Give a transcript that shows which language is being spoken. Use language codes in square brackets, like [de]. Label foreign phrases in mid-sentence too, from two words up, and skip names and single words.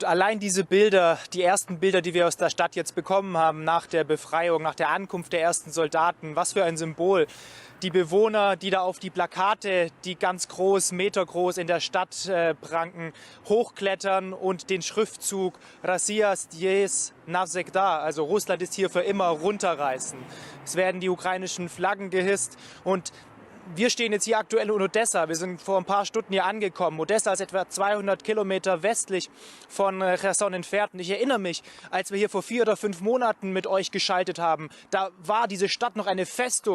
[de] Allein diese Bilder, die ersten Bilder, die wir aus der Stadt jetzt bekommen haben, nach der Befreiung, nach der Ankunft der ersten Soldaten, was für ein Symbol. Die Bewohner, die da auf die Plakate, die ganz groß, metergroß in der Stadt pranken, hochklettern und den Schriftzug [ru] Россия здесь навсегда, [de] also Russland ist hier für immer, runterreißen. Es werden die ukrainischen Flaggen gehisst und wir stehen jetzt hier aktuell in Odessa. Wir sind vor ein paar Stunden hier angekommen. Odessa ist etwa 200 Kilometer westlich von Cherson entfernt. Und ich erinnere mich, als wir hier vor 4 oder 5 Monaten mit euch geschaltet haben, da war diese Stadt noch eine Festung.